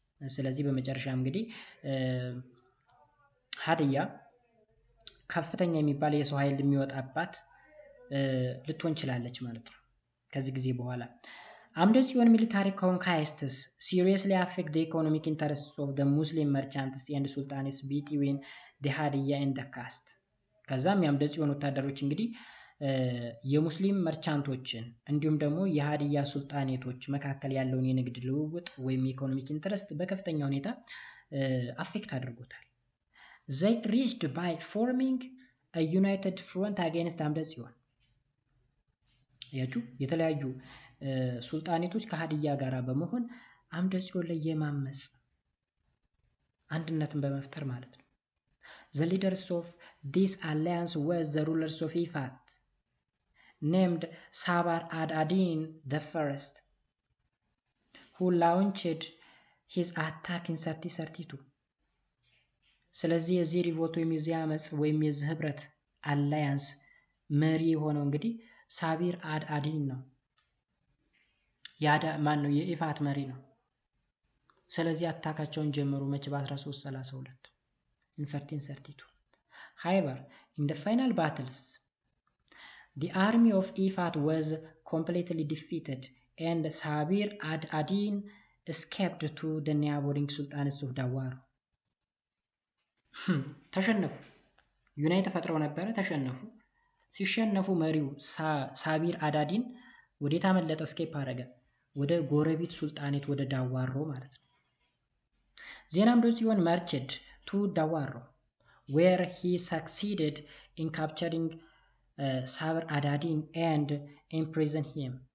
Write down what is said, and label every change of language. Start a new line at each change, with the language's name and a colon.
Amharic: ስለዚህ በመጨረሻ እንግዲህ ሃዲያ ከፍተኛ የሚባል የሰው ኃይል የሚወጣባት ልትሆን ችላለች ማለት ነው ከዚህ ጊዜ በኋላ። አምደ-ጽዮን military conquests seriously affect the economic interests of the Muslim merchants and sultanates between the Hadia and the caste. ከዛም የአምደ-ጽዮን ወታደሮች እንግዲህ የሙስሊም መርቻንቶችን እንዲሁም ደግሞ የሃዲያ ሱልጣኔቶች መካከል ያለውን የንግድ ልውውጥ ወይም ኢኮኖሚክ ኢንትረስት በከፍተኛ ሁኔታ አፌክት አድርጎታል። They reached by forming a united front against አምደ-ጽዮን። ያችሁ የተለያዩ ሱልጣኔቶች ከሃዲያ ጋር በመሆን አምደ-ጽዮን ላይ የማመጽ አንድነትን በመፍጠር ማለት ነው። The leaders of this alliance was the rulers of Ifat named Sabar ad-Adin the First, who launched his attack in 1332. ስለዚህ የዚህ ሪቮልት ወይም የዚህ አመጽ ወይም የዚህ ህብረት አላያንስ መሪ የሆነው እንግዲህ ሳቢር አድ-አዲን ነው። ማን ነው? የኢፋት መሪ ነው። ስለዚህ አታካቸውን ጀመሩ መቼ? በ1332 in 1332.
English: However, in the final battles, the army of Ifat was completely defeated and Sabir ad-Adin escaped to the neighboring sultanates of Dawar.
Amharic: ተሸነፉ። ዩናይት ፈጥረው ነበረ፣ ተሸነፉ። ሲሸነፉ መሪው ሳቢር አዳዲን ወዴት አመለጠ? እስኬፕ አረገ። ወደ ጎረቤት ሱልጣኔት ወደ ዳዋሮ ማለት ነው። ዜና አምደ-ጽዮን marched to Dawaro where he succeeded in capturing ሳብር አዳዲን and imprisoned him.